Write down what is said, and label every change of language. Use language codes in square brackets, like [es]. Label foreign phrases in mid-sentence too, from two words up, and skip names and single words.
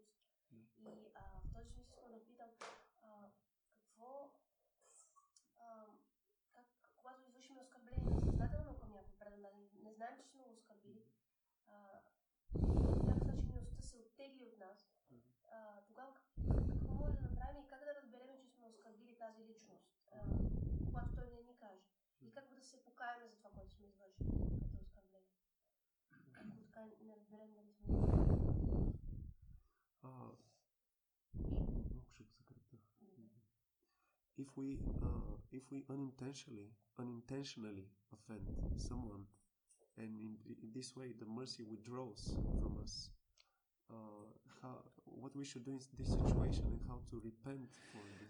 [bg] И в този смисъл искам да питам, какво, когато извършим оскърбление съзнателно към някой преданодаден, не знаем, че сме го оскърбили, някакъв начин милостта се оттегли от нас, тогава какво може да направим и как да разберем, че сме оскърбили тази личност, когато той не ни каже? И как да се покаяме за това, което сме извършили като оскърбление? Ако така не разберем дали сме [en] If we unintentionally offend someone, and in this way the mercy withdraws from us, what we should do in this situation and how to repent for this.